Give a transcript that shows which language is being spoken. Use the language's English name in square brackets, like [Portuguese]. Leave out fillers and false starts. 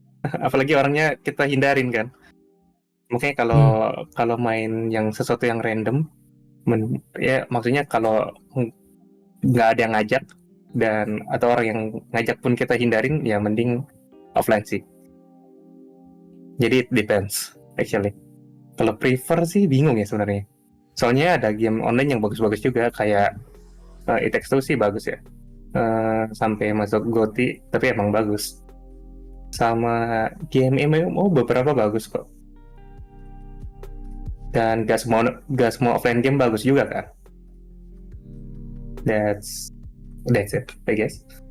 [Indonesian] Apalagi orangnya kita hindarin kan. Makanya kalau Hmm, kalau main yang sesuatu yang random, ya maksudnya kalau nggak ada yang ngajak dan atau orang yang ngajak pun kita hindarin, ya mending offline sih. Jadi [English] it depends actually. [Indonesian] Kalau prefer sih bingung ya sebenarnya. Soalnya ada game online yang bagus-bagus juga kayak It Takes Two sih bagus ya. Sampai masuk GOTY, tapi emang bagus. Sama game MMO beberapa bagus kok. Dan gak semua offline game bagus juga kan. [English] That's it, I guess.